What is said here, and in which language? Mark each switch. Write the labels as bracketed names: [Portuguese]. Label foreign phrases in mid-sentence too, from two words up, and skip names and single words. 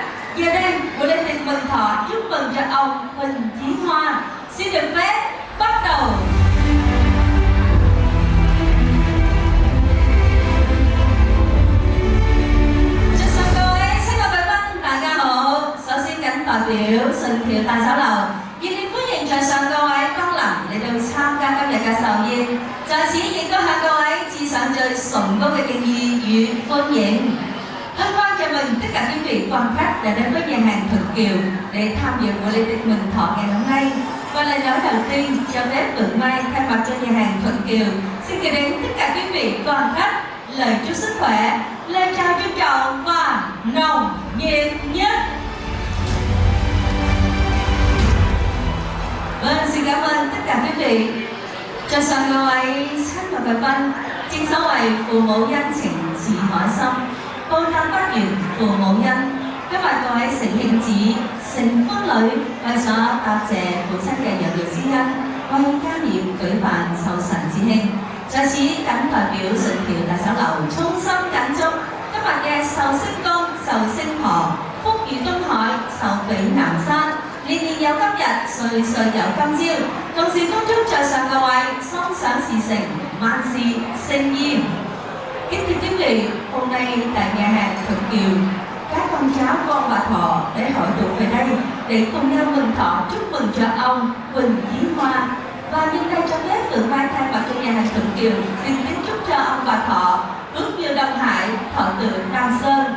[Vietnamese] Giờ đây, buổi lễ tiệc mừng thọ chúc mừng cho ông Huỳnh Chí Hoa xin được phép bắt đầu. [Cantonese] 代表信條大酒樓，熱烈歡迎在上各位光臨嚟到參加今日嘅壽宴，在此亦都向各位致上最崇高嘅敬意與歡迎。 [Vietnamese] Hân hoan chào mừng tất cả quý vị quan khách đã đến với nhà hàng Thuận Kiều để tham dự buổi lễ tiệc mừng thọ ngày hôm nay. Và lời nói đầu tiên cho phép Phượng Mai thay mặt cho nhà hàng Thuận Kiều xin gửi đến tất cả quý vị quan khách lời chúc sức khỏe, lời chào trân trọng và nồng nhiệt nhất. Vâng, xin cảm ơn tất cả quý vị. Cho sân [Cantonese] 各位親密嘅賓，正所謂父母恩情似海深，報答不完父母恩。今日各位承慶子、承歡女為咗答謝父親嘅養育之恩，為家業舉辦壽辰節慶，在此謹代表順橋大酒樓衷心謹祝今日嘅壽星公、壽星婆福如東海，壽比南山。年年有今日，歲歲有今朝。同時恭祝在上各位心想事成，萬事勝意。 [Vietnamese] Kính thưa quý vị, hôm nay tại nhà hàng Thuận Kiều, các con cháu con bà Thọ để hội tụ về đây để cùng nhau mừng thọ chúc mừng cho ông Huỳnh Chí Hoa. Và nhân đây cho phép Phượng Mai thay mặt cho nhà hàng Thuận Kiều xin kính chúc cho ông bà Thọ ước như Đông Hải, thọ tự Nam Sơn.